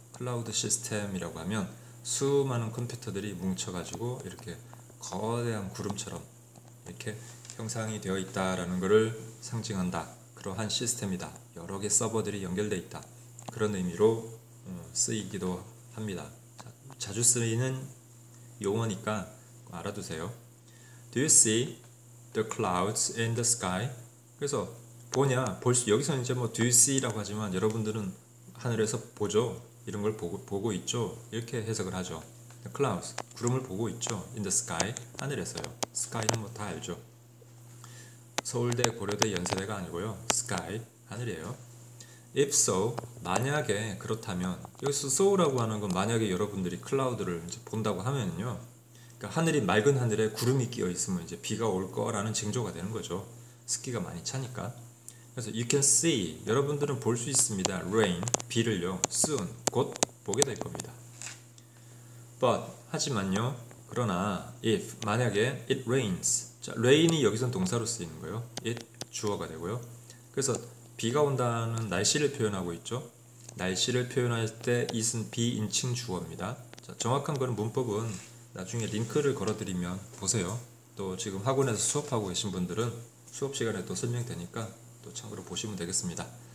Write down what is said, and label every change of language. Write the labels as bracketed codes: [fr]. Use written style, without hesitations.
[ko] 클라우드 시스템이라고 하면 수많은 컴퓨터들이 뭉쳐가지고 이렇게 거대한 구름처럼 이렇게 형상이 되어 있다라는 것을 상징한다. 그러한 시스템이다. 여러 개 서버들이 연결되어 있다. 그런 의미로 쓰이기도 합니다. 자주 쓰이는 용어니까 알아두세요. [en] Do you see the clouds in the sky? [ko] 그래서 보냐, 여기서는 이제 뭐 [en] do you see [ko] 라고 하지만 여러분들은 하늘에서 보죠. 이런 걸 보고 있죠. 이렇게 해석을 하죠. [en] The clouds, [ko] 구름을 보고 있죠. [en] In the sky, [ko] 하늘에서요. sky는 뭐 다 알죠. 서울대, 고려대, 연세대가 아니고요. sky, 하늘이에요. [en] If so, [ko] 만약에 그렇다면, 여기서 so라고 하는 건 만약에 여러분들이 클라우드를 이제 본다고 하면요. 그러니까 하늘이 맑은 하늘에 구름이 끼어 있으면 이제 비가 올 거라는 징조가 되는 거죠. 습기가 많이 차니까. 그래서 [en] you can see, [ko] 여러분들은 볼 수 있습니다. rain, 비를요. soon, 곧 보게 될 겁니다. But, 하지만요. 그러나 [en] if, [ko] 만약에 [en] it rains. [ko] 자, rain이 여기선 동사로 쓰이는 거예요. it, 주어가 되고요. 그래서 비가 온다는 날씨를 표현하고 있죠. 날씨를 표현할 때 it은 비인칭 주어입니다. 자, 정확한 거는 문법은 나중에 링크를 걸어드리면 보세요. 또 지금 학원에서 수업하고 계신 분들은 수업 시간에 또 설명되니까 또 참고로 보시면 되겠습니다.